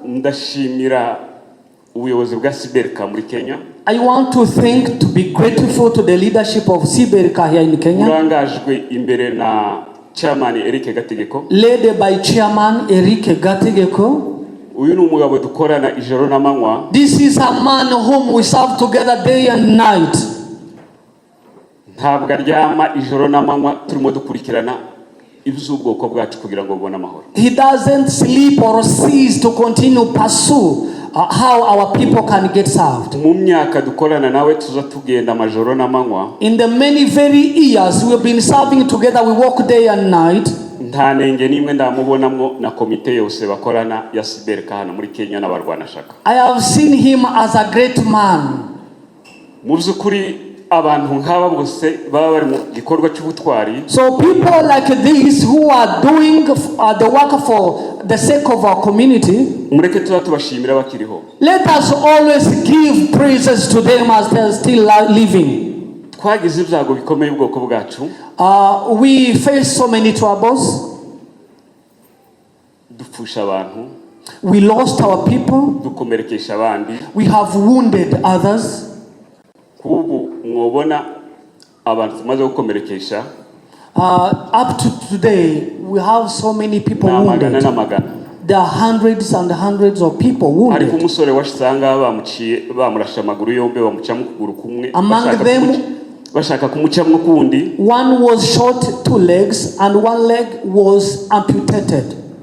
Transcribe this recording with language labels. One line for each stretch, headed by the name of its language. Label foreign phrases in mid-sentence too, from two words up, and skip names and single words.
English: I want to be grateful to the leadership of Siberika here in Kenya, led by Chairman Eric Gategeko. This is a man whom we serve together day and night.
Kinyarwanda: ntabwo aryama ijoro n'amanywa turimo dukurikirana iby'ubwoko bwacu kugira ngo bubone amahoro.
English: He doesn't sleep or cease to continue pursue how our people can get served.
Kinyarwanda: Mu myaka dukorana nawe tuza tugenda amajoro n'amanywa.
English: In the many very years we have been serving together, we work day and night.
Kinyarwanda: Nta nenge nimwe ndamubonamwo na komite yose bakorana ya Siberka hano muri Kenya n'abarwanashaka.
English: I have seen him as a great man.
Kinyarwanda: Mu by'ukuri abantu nk'aba bose baba bari mu gikorwa cy'ubutwari.
English: So people like this who are doing the work for the sake of our community,
Kinyarwanda: mureke tubashimira bakiriho.
English: Let us always give praises to them as they are still living.
Kinyarwanda: Twagize ibyago bikomeye ubwoko bwacu.
English: We face so many troubles.
Kinyarwanda: Dupfusha abantu.
English: We lost our people.
Kinyarwanda: Dukomerekesha abandi.
English: We have wounded others.
Kinyarwanda: Kubu mwobona abantu tumaze gukomerekesha.
English: Up to today, we have so many people wounded. There are hundreds and hundreds of people wounded. Among them, one was shot 2 legs and 1 leg was amputated.